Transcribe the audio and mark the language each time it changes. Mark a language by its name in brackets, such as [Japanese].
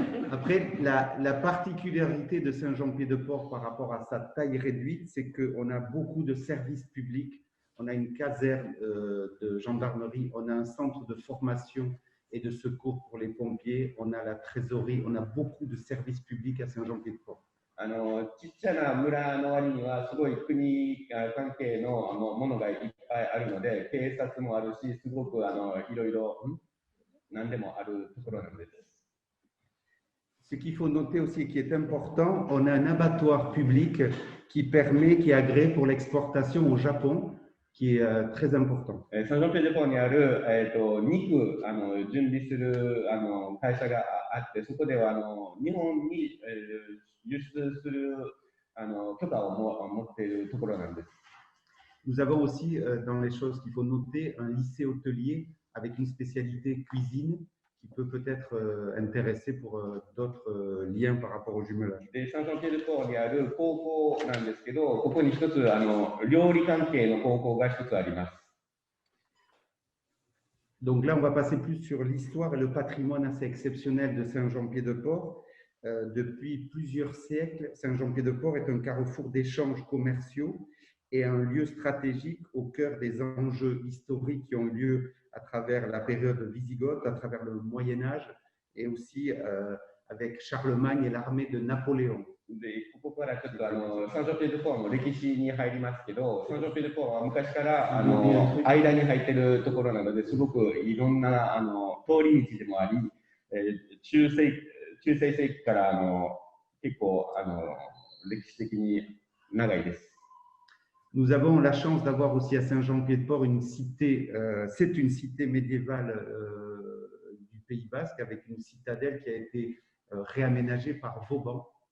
[French] Après, la particularité de Saint-Jean-Pied-de-Port par rapport à sa taille réduite, c'est qu'on a beaucoup de services publics. On a une caserne de gendarmerie, on a un centre de formation et de secours pour les pompiers, on a la trésorerie, on a beaucoup de services publics à Saint-Jean-Pied-de-Port. [Japanese] ちっちゃな村の割にはすごい国関係のものがいっぱいあるので、警察もあるし、すごくいろいろ何でもあるところなんです。 [French] Ce qu'il faut noter aussi, qui est important, on a un abattoir public qui est agréé pour l'exportation au Japon, qui est très important. [Japanese] サンジョンピエデポーにある、肉準備する会社があって、そこでは日本に、輸出する許可を持っているところなんです。 [French] Nous avons aussi, dans les choses qu'il faut noter, un lycée hôtelier avec une spécialité cuisine qui peut peut-être intéresser pour d'autres liens par rapport au jumelage. [Japanese] で、サンジョンピエデポーにある高校なんですけど、ここに一つ料理関係の高校が一つあります。 [French] Donc là, on va passer plus sur l'histoire et le patrimoine assez exceptionnel de Saint-Jean-Pied-de-Port. Depuis plusieurs siècles, Saint-Jean-Pied-de-Port est un carrefour d'échanges commerciaux et un lieu stratégique au cœur des enjeux historiques qui ont eu lieu à travers la période wisigothe, à travers le Moyen-Âge et aussi avec Charlemagne et l'armée de Napoléon. [Japanese] で、ここからちょっとサンジョンピエデポーの歴史に入りますけど、サンジョンピエデポーは昔から間に入っているところなので、すごくいろんな通り道でもあり、中世世紀から結構歴史的に長いです。 [French] Nous avons la chance d'avoir aussi à Saint-Jean-Pied-de-Port une cité, c'est une cité médiévale du Pays Basque avec une citadelle qui a été réaménagée par Vauban.